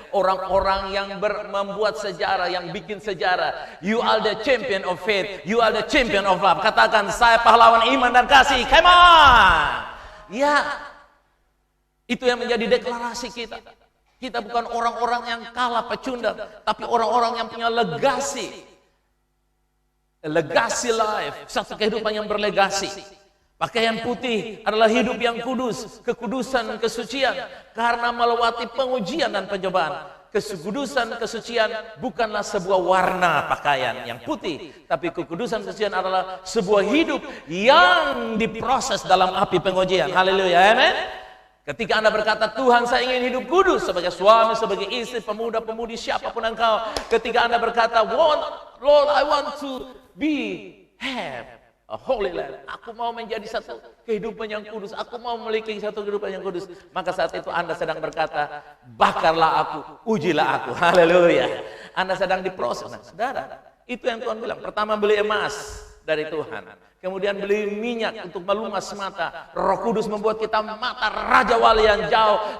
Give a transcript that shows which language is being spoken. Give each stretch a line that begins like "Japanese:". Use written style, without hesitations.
Indonesian: Orang-orang yang membuat sejarah, yang bikin sejarah.
English: You are the champion of faith. You are the champion of love.
Indonesian: Katakan, saya pahlawan iman dan kasih.
English: Come on.
Indonesian: Ya, itu yang menjadi deklarasi kita. Kita bukan orang-orang yang kalah pecundang, tapi orang-orang yang punya legasi. Legasi life, satu kehidupan yang berlegasi. Pakaian putih adalah hidup yang kudus, kekudusan, kesucian. Karena melewati pengujian dan pencobaan. Kekudusan, kesucian bukanlah sebuah warna pakaian yang putih, tapi kekudusan, kesucian adalah sebuah hidup yang diproses dalam api pengujian. Haleluya, amen. Ketika Anda berkata, Tuhan saya ingin hidup kudus sebagai suami, sebagai istri, pemuda-pemudi, siapapun engkau. Ketika Anda berkata,
English: Lord, I want to have a holy life.
Indonesian: Aku mau menjadi satu kehidupan yang kudus. Aku mau memiliki satu kehidupan yang kudus. Maka saat itu Anda sedang berkata, bakarlah aku, ujilah aku. Haleluya. Anda sedang diproses. Nah, saudara, itu yang Tuhan bilang. Pertama beli emas dari Tuhan. Kemudian beli minyak untuk melumas mata. Roh Kudus membuat kita mata Raja Wali yang jauh.